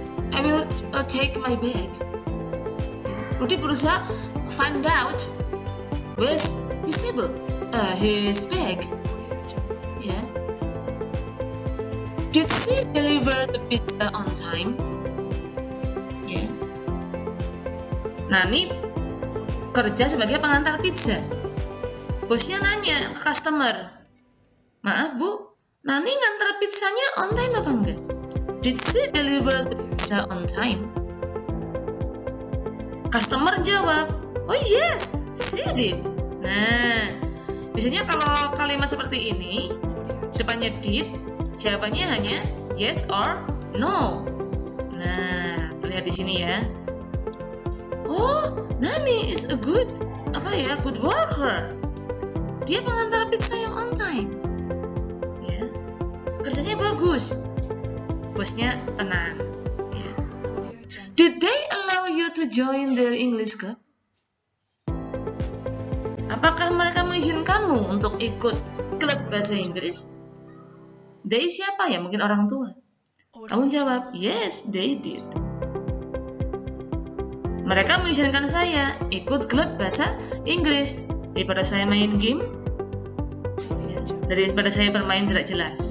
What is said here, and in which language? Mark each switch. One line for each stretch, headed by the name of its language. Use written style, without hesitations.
English: I will take my bag. Rudy
Indonesian: berusaha
English: find out where's his table, his bag. Yeah. Did she deliver the pizza on time? Yeah.
Indonesian: Nani kerja sebagai pengantar pizza. Bosnya nanya ke customer, maaf bu, Nani ngantar pizzanya on time apa enggak?
English: Did she deliver the pizza on time? Customer
Indonesian: jawab,
English: oh yes, she did.
Indonesian: Nah, biasanya kalau kalimat seperti ini, depannya did, jawabannya hanya yes or no. Nah, terlihat di sini ya.
English: Oh, Nani is a good worker.
Indonesian: Dia pengantar pizza yang on time. Ya, kerjanya bagus. Bosnya tenang. Ya.
English: Did they allow you to join their English club?
Indonesian: Apakah mereka mengizinkanmu untuk ikut klub bahasa Inggris? They siapa ya? Mungkin orang tua. Kamu jawab,
English: yes, they did.
Indonesian: Mereka mengizinkan saya ikut klub bahasa Inggris daripada saya main game, daripada saya bermain tidak jelas.